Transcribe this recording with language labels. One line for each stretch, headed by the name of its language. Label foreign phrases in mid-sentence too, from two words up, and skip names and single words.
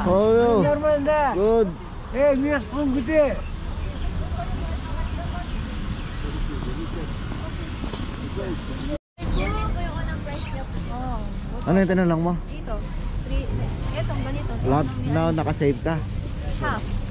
English: Oh,
Russian: Нормально, да?
English: good.
Russian: Мест где?
Filipino: Ano yung tinanong mo? Ito. Etong ganito. Lahat na nakasave ka?
English: Half.